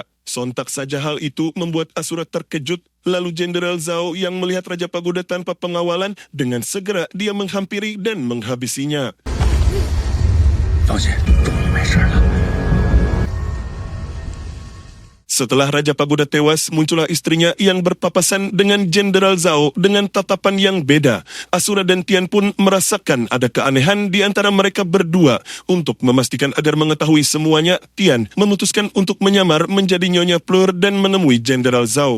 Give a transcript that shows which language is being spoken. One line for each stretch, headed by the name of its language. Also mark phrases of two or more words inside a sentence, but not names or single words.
Indonesian: Sontak saja hal itu membuat Asura terkejut. Lalu Jenderal Zhao yang melihat Raja Pagoda tanpa pengawalan, dengan segera dia menghampiri dan menghabisinya.
Chinese: 放心，终于没事了。
Indonesian: Setelah Raja Pagoda tewas, muncullah istrinya yang berpapasan dengan Jenderal Zhao dengan tatapan yang beda. Asura dan Tian pun merasakan ada keanehan di antara mereka berdua. Untuk memastikan agar mengetahui semuanya, Tian memutuskan untuk menyamar menjadi Nyonya Fleur dan menemui Jenderal Zhao.